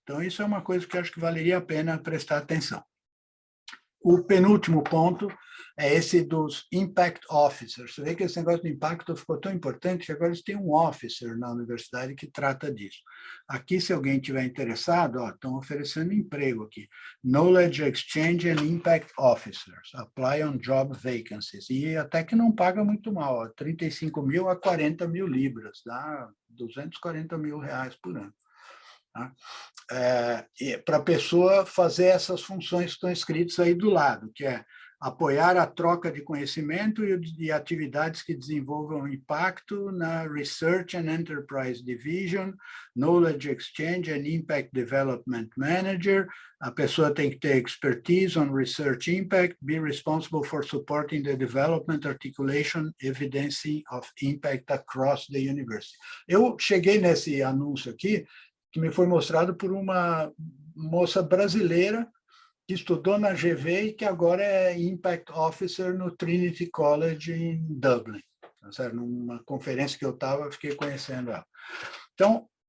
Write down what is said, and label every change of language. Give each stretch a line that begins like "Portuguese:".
Portuguese: Então, isso é uma coisa que acho que valeria a pena prestar atenção. O penúltimo ponto é esse dos Impact Officers. Você vê que esse negócio de impacto ficou tão importante que agora eles têm um officer na universidade que trata disso. Aqui, se alguém estiver interessado, estão oferecendo emprego aqui.
English: Knowledge Exchange and Impact Officers. Apply on Job Vacancies.
Portuguese: E até que não paga muito mal, 35 mil a 40 mil libras, dá 240 mil reais por ano. Tá? Para a pessoa fazer essas funções que estão escritas aí do lado, que é apoiar a troca de conhecimento e atividades que desenvolvam impacto na Research and Enterprise Division, Knowledge Exchange and Impact Development Manager. A pessoa tem que ter
English: expertise on research impact, be responsible for supporting the development, articulation, evidencing of impact across the university.
Portuguese: Eu cheguei nesse anúncio aqui, que me foi mostrado por uma moça brasileira que estudou na GV e que agora é Impact Officer no Trinity College em Dublin. Numa conferência que eu estava, fiquei conhecendo ela. Então,